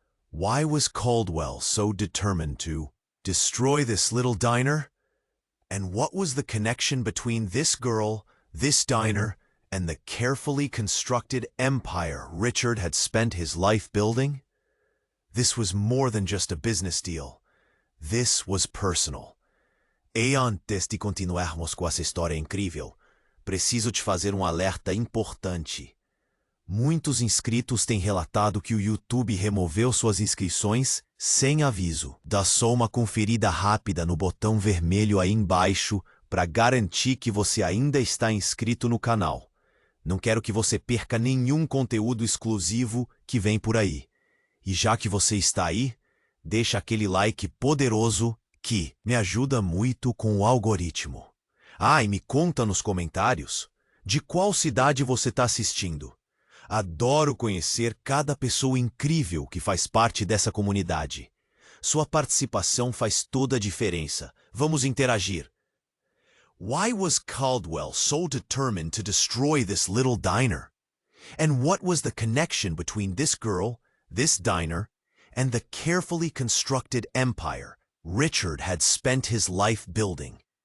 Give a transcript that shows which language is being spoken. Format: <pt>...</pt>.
<en>Why was Caldwell so determined to destroy this little diner? And what was the connection between this girl, this diner, and the carefully constructed empire Richard had spent his life building? This was more than just a business deal. This was personal.</en> <pt>E antes de continuarmos com essa história incrível, preciso te fazer alerta importante. Muitos inscritos têm relatado que o YouTube removeu suas inscrições sem aviso. Dá só uma conferida rápida no botão vermelho aí embaixo para garantir que você ainda está inscrito no canal. Não quero que você perca nenhum conteúdo exclusivo que vem por aí. E já que você está aí, deixa aquele like poderoso que me ajuda muito com o algoritmo. E me conta nos comentários de qual cidade você está assistindo. Adoro conhecer cada pessoa incrível que faz parte dessa comunidade. Sua participação faz toda a diferença. Vamos interagir.</pt> <en>Why was Caldwell so determined to destroy this little diner? And what was the connection between this girl, this diner, and the carefully constructed empire Richard had spent his life building?</en>